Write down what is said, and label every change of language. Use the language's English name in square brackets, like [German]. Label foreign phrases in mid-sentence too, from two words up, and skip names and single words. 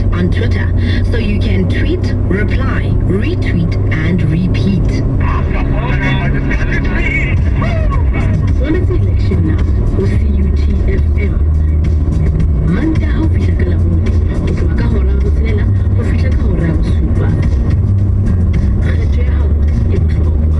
[English] on Twitter, so you can tweet, reply, retweet, and repeat. Quality election now for CUTFM. [Southern Sotho] Manta ho fihla ka labone, ho tloha ka hora ya botshelela ho fihla ka hora ya bosupa. Kgetho ya hao e bohlokwa.